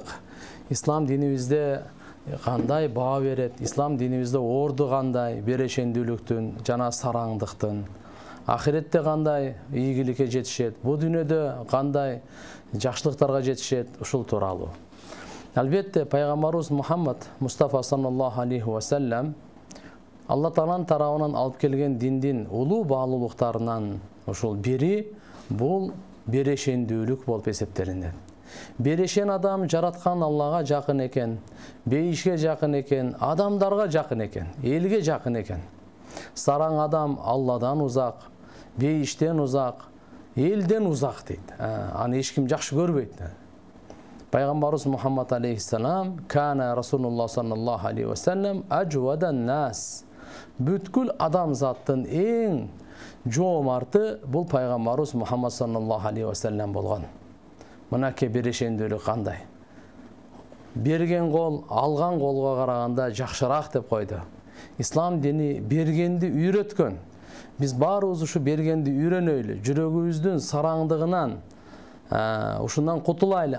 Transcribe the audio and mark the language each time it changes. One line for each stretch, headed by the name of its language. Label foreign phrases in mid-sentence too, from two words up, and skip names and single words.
Kyrgyz: Ислам динибизде кандай баа берет? Ислам динибизде орду кандай берешендүүлүктүн жана сараңдыктын? Ахиретте кандай ийгиликке жетишет? Бу дүйнөдө кандай жакшылыктарга жетишет? Ушул тууралуу. Албетте пайгамбарыбыз Мухаммад Мустафа
Arabic: صلى الله عليه وسلم
Kyrgyz: Алла Тааланын тарабынан алып келген диндин улуу баалуулуктарынан ушул бири бул берешендүүлүк болуп эсептелинет. Берешен адам жараткан Аллага жакын экен, бейишке жакын экен, адамдарга жакын экен, элге жакын экен. Сараң адам Алладан узак, бейиштен узак, элден узак дейт. Аны эч ким жакшы көрбөйт.
Arabic: Пайгамбарыбыз Мухаммад عليه السلام، كان رسول الله صلى الله عليه وسلم أجود الناس.
Kyrgyz: Бүткүл адамзаттын эң жоомарты бул пайгамбарыбыз Мухаммад
Arabic: صلى الله عليه وسلم
Kyrgyz: болгон. Мынаке берешендүүлүк кандай? Берген кол алган колго караганда жакшыраак деп койду. Ислам дини бергенди үйрөткөн. Биз баарыбыз ушу бергенди үйрөнөйлү, жүрөгүбүздүн сараңдыгынан ушундан кутулайлы.